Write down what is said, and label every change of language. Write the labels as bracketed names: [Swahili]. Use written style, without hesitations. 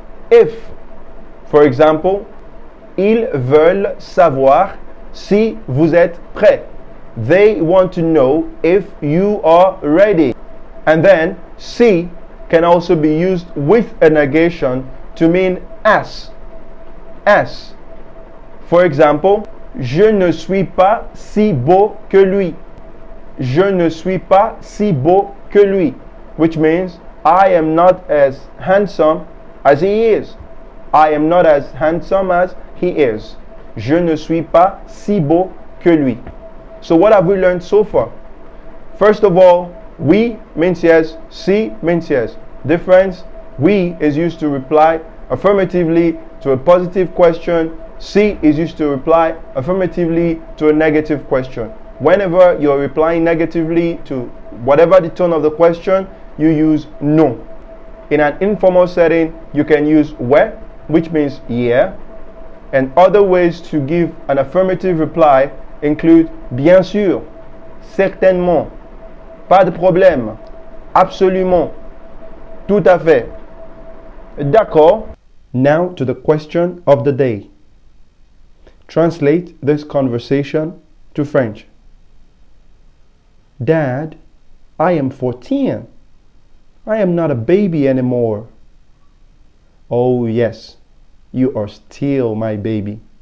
[English] If, for example, [French] ils veulent savoir si vous êtes prêt. [English] They want to know if you are ready. And then si can also be used with a negation to mean as. As. For example, [French] je ne suis pas si beau que lui. Je ne suis pas si beau que lui, [English] which means I am not as handsome as he is. I am not as handsome as he is. [French] Je ne suis pas si beau que lui. [English] So what have we learned so far? First of all, oui means yes, si means yes. Difference, oui is used to reply affirmatively to a positive question. Si is used to reply affirmatively to a negative question. Whenever you're replying negatively to whatever the tone of the question, you use non. In an informal setting, you can use ouais, which means yeah. And other ways to give an affirmative reply include [French] bien sûr, certainement, pas de problème, absolument, tout à fait, d'accord. [English] Now to the question of the day. Translate this conversation to French. Dad, I am 14. I am not a baby anymore. Oh yes, you are still my baby.